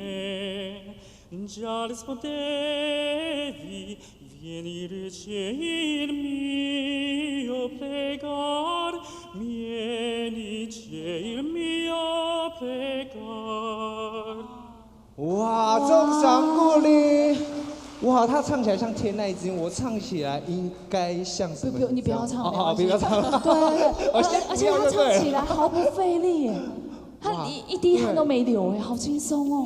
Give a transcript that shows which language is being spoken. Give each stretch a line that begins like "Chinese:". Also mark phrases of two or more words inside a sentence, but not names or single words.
Italian: già rispondevi vieni il mio pregar vieni il mio pregar
Chinese: 哇，众赏鼓励！哇，他唱起来像天籁之音，我唱起来应该像什么？你不要唱，好，不要唱。对，而且他唱起来毫不费力，他一滴汗都没流，好轻松哦。